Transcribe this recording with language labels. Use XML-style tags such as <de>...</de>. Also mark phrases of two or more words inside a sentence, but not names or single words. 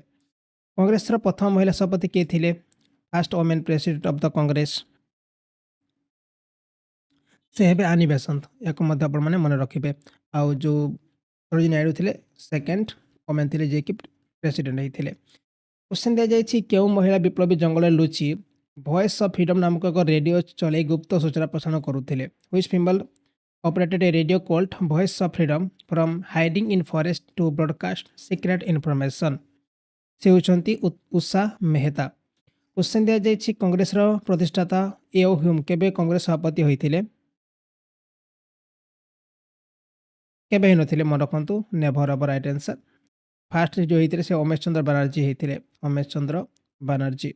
<or>କଂଗ୍ରେସର ପ୍ରଥମ ମହିଳା ସଭାପତି କିଏ ଥିଲେ?</or> <en>first woman president of the Congress,</en> <or>ସେ ହେବେ ଆନି ବେସନ୍ତ। ୟାକୁ ମଧ୍ୟ ଆପଣମାନେ ମନେ ରଖିବେ। ଆଉ ଯେଉଁ ସରୋଜିନୀ ନାଇଡୁ ଥିଲେ</or> <en>second woman</en> <or>ଥିଲେ ଯିଏକି ପ୍ରେସିଡେଣ୍ଟ ହେଇଥିଲେ। କ୍ୱେଶ୍ଚନ୍ ଦିଆଯାଇଛି, କେଉଁ ମହିଳା ବିପ୍ଳବୀ ଜଙ୍ଗଲରେ ଲୁଚି ଭଏସ୍ ଅଫ୍ ଫ୍ରିଡମ୍ ନାମକ ଏକ ରେଡ଼ିଓ ଚଳାଇ ଗୁପ୍ତ ସୂଚନା ପ୍ରସାରଣ କରୁଥିଲେ?</or> <en>which female operated a radio called Voice of Freedom from hiding in forest to broadcast secret information?</en> <or>ସେ ହେଉଛନ୍ତି ଉଷା ମେହେତା। କ୍ୱେଶ୍ଚନ୍ ଦିଆଯାଇଛି, କଂଗ୍ରେସର ପ୍ରତିଷ୍ଠାତା ଏଓ ହ୍ୟୁମ୍ କେବେ କଂଗ୍ରେସ ସଭାପତି ହୋଇଥିଲେ? କେବେ ହେଇନଥିଲେ, ମନେ ରଖନ୍ତୁ, ନେଭର ହେବ</or> <en>right answer.</en> <or>ଫାଷ୍ଟ ଯେଉଁ ହେଇଥିଲେ ସେ ଉମେଶ ଚନ୍ଦ୍ର ବାନାର୍ଜୀ ହେଇଥିଲେ, ଉମେଶ ଚନ୍ଦ୍ର ବାନାର୍ଜୀ।</or>